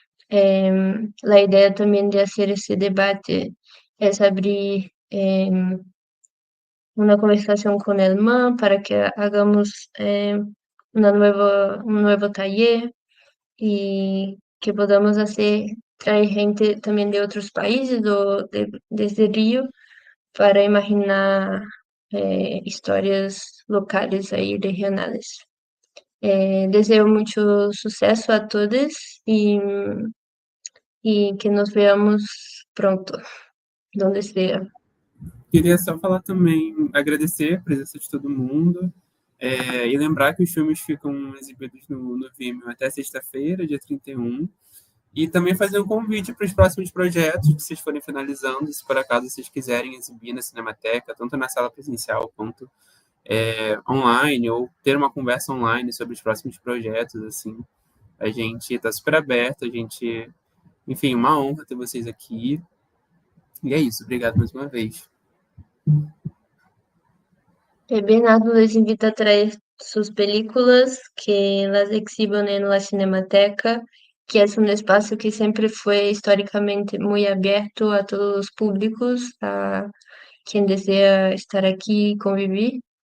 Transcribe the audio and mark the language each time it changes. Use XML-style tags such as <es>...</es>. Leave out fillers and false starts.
<es>La idea también de hacer ese debate es abrir una conversación con el MAN para que hagamos un nuevo taller y que podamos traer gente también de otros países desde Río para imaginar</es> <pt>histórias locais aí regionais. Desejo muito sucesso a todos e</pt> <es>que nos veamos pronto, donde sea.</es> <pt>Queria só falar também, agradecer a presença de todo mundo e lembrar que os filmes ficam exibidos no Vimeo até sexta-feira, dia 31. E também fazer um convite para os próximos projetos que vocês forem finalizando, se por acaso vocês quiserem exibir na Cinemateca, tanto na sala presencial quanto online, ou ter uma conversa online sobre os próximos projetos, assim. A gente está super aberto, enfim, uma honra ter vocês aqui. E é isso, obrigado mais uma vez.</pt> <es>Bernardo les invita a traer sus películas, que las exhiban en la Cinemateca, que es un espacio que siempre fue históricamente muy abierto a todos los públicos, a quien desea estar aquí y convivir.</es>